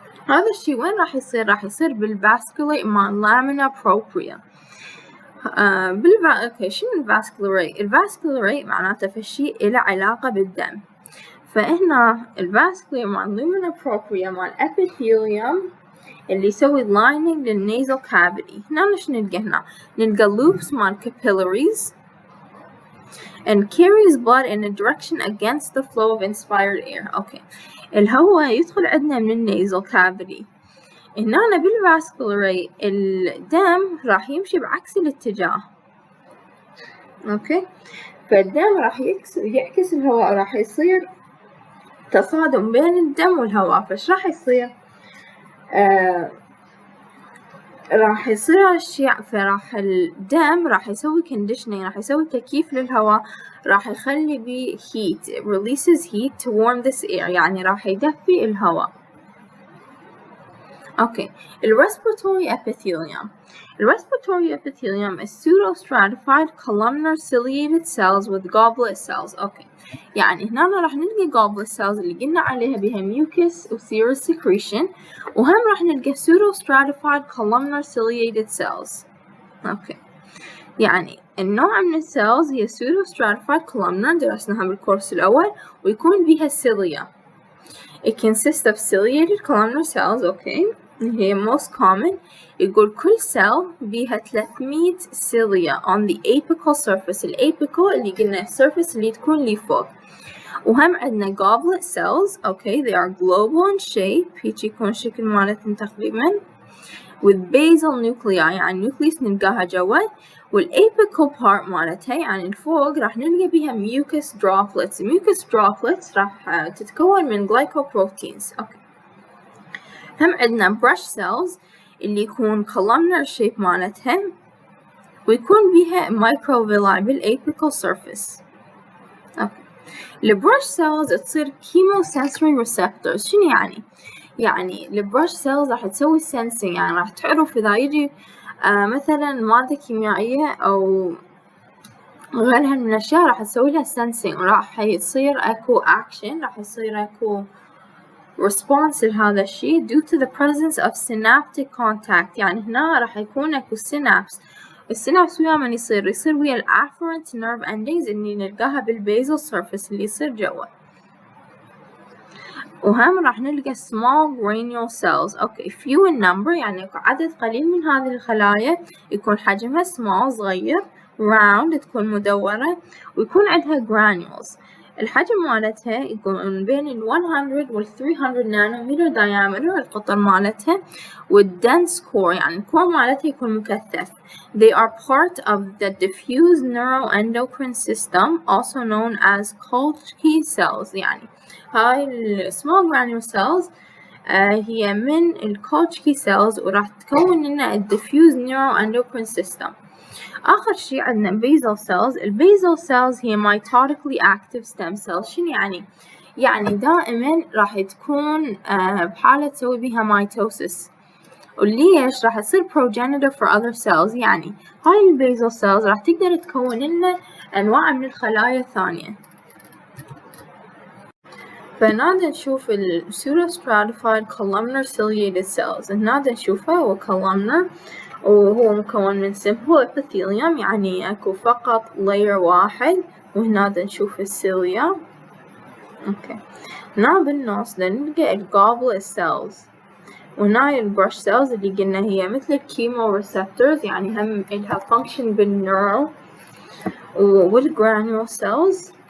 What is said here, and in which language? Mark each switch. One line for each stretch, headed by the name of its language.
Arabic: هذا الشي وين راح يصير؟ راح يصير بالفاسكولي مال lamina propria. اوكي شنو الفاسكولاري؟ الفاسكولاري معناته فشي إله علاقة بالدم، فهنا الفاسكولاري مال lamina propria مال epithelium اللي يسوي lining للنيزل كافيتي. هنا شنو نلقى؟ هنا نلقى
English: loops مال capillaries and carries blood in a direction against the flow of inspired air.
Arabic: اوكي الهواء يدخل عندنا من النيزل كافيتي، هنا بالفاسكولاري الدم راح يمشي بعكس الاتجاه. اوكي فالدم راح يعكس الهواء، راح يصير تصادم بين الدم والهواء. فايش راح يصير؟ راح يصير هالشي، فراح الدم راح يسوي conditioning، راح يسوي تكييف للهواء، راح يخلي بيه heat،
English: releases heat to warm this air،
Arabic: يعني راح يدفي الهواء.
English: Okay, respiratory epithelium. Respiratory epithelium is pseudostratified columnar ciliated cells with goblet cells.
Arabic: Okay, يعني هنا راح نلقى goblet cells اللي قلنا عليها بها mucus و serous secretion، وهم راح نلقى pseudostratified columnar ciliated cells. Okay, يعني النوع من السيلز هي pseudostratified columnar، درسناها بالكورس الأول، ويكون بها cilia.
English: It consists of ciliated columnar cells. Okay. هي most common.
Arabic: يقول كل
English: cell بيها 300 cilia on the apical surface.
Arabic: الapical اللي قلنا surface اللي تكون لي فوق. وهم عندنا goblet cells.
English: Okay, they are global in shape.
Arabic: هيك يكون شكل مالتهم تقريبا.
English: with basal nuclei يعني nucleus
Arabic: نلقاها جوا. والapical part مالتها يعني الفوق راح نلقى بيها mucus droplets. mucus droplets راح تتكون من glycoproteins. Okay. هم عندنا brush cells اللي يكون columnar shape مالتها، ويكون بيها microvilli بالapical surface.
English: Okay. البrush cells تصير chemosensory receptors.
Arabic: شنو يعني؟ يعني البrush cells راح تسوي sensing، يعني راح تعرف إذا يجي مثلا مادة كيميائية أو غيرها من الأشياء راح تسوي لها sensing، وراح يصير أكو action، راح يصير أكو response لهذا الشيء
English: due to the presence of synaptic contact.
Arabic: يعني هنا راح يكون اكو synapse. السينابس ويا من يصير ويا الافرنت nerve endings اللي نلقاها بالبيزل surface اللي يصير جوا. وهم راح نلقى small granule cells. اوكي
English: few in number،
Arabic: يعني عدد قليل من هذه الخلايا، يكون حجمها small صغير، round تكون مدورة، ويكون عندها granules. الحجم مالتها يكون بين 100 وال 300 نانومتر diameter القطر مالتها، والdense core يعني الكور مالتها يكون مكثف.
English: They are part of the diffuse neuroendocrine system also known as Golgi cells.
Arabic: يعني هاي ال small granule cells هي من ال Golgi cells، وراح تكون لنا ال diffuse neuroendocrine system. آخر شي عندنا basal cells.
English: البيزل cells هي mitotically active stem cells.
Arabic: شنو يعني؟ يعني دائما راح تكون بحالة تسوي بيها mitosis، وليش؟ راح تصير progenitor for other cells. يعني هاي البيزل cells راح تقدر تكون لنا أنواع من الخلايا الثانية. فنقدر نشوف ال pseudostratified columnar ciliated cells. نقدر نشوفه هو columnar، وهو مكون من simple epithelium، يعني اكو فقط layer واحد. وهنا نشوف السيليا. اوكي هنا بالنص نلقى ال goblet cells، وهنا البrush cells اللي قلنا هي مثل الكيمو receptors، يعني هم إلها function بالنيرو، والgranule cells.